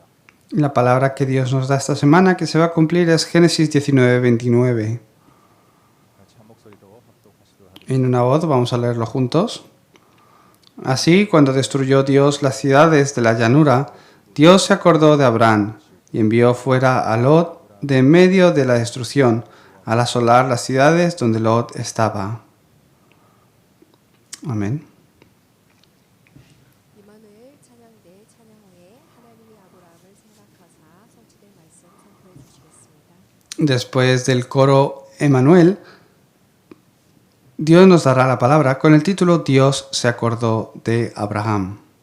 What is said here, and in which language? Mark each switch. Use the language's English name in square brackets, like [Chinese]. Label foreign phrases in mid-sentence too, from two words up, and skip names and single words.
[Spanish] La palabra que Dios nos da esta semana que se va a cumplir es Génesis 19:29. [Korean] 같이 한 목소리로 합독하시도록 하겠습니다. [Spanish] En una voz vamos a leerlo juntos. Así, cuando destruyó Dios las ciudades de la llanura, Dios se acordó de Abraham y envió fuera a Lot de en medio de la destrucción, al asolar las ciudades donde Lot estaba. Amén. [Korean] 이만을 찬양대 찬양 후에 하나님이 아브라함을 생각하사 성취된 말씀 선포해 주시겠습니다. [Spanish] Después del coro Emanuel, Dios nos dará la palabra con el título Dios se acordó de Abraham.